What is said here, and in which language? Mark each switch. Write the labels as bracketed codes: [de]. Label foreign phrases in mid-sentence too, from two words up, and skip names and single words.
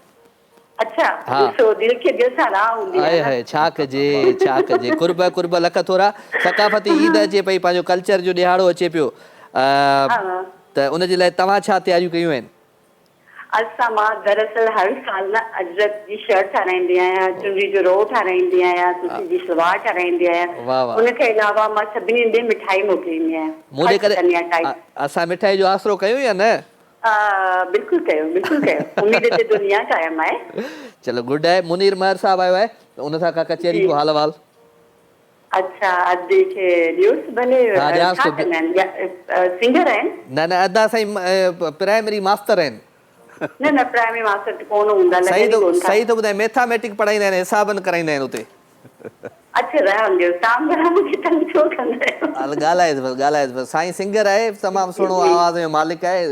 [sd] अच्छा ॾिसो दिलि खे ॾिसां राह हूंदी आहे हाय छा कजे कुर्ब लख थोरा सकाफ़ती ईद अचे पई पंहिंजो कल्चर जो ॾियारो अचे पियो त उनजे लाइ तव्हां छा तयारियूं कयूं आहिनि असां मां दरअसल हर साल न अजरक जी शर्ट ठाराईंदी आहियां चुनरी जो रो ठाराईंदी आहियां सूती जी सलवार ठाराईंदी आहियां उनखे अलावा मां सभिनी ॾे मिठाई मोकिलींदी आहियां मूं करे असां मिठाई जो आसरो कयूं या न बिल्कुलु कयो उम्मीद ते दुनिया कायम आहे चलो गुड आहे मुनीर महर साहब आयो आहे त उन सां का कचहरी को हाल वाल अच्छा अदे के न्यूज़ भले सिंगर आहिनि न अदा साईं प्राइमरी मास्टर आहिनि न प्राइमरी मास्टर कोन हूंदा सही तो ॿुधाए मैथमेटिक पढ़ाईंदा आहिनि हिसाबनि कराईंदा आहिनि उते अच्छा रहण ॾियो, तव्हां घणा मूंखे तंग छो कंदा आहियो? हल ॻाल्हाएसि बसि साईं सिंगर आहे, तमामु सुहिणो आवाज़ जो मालिक आहे।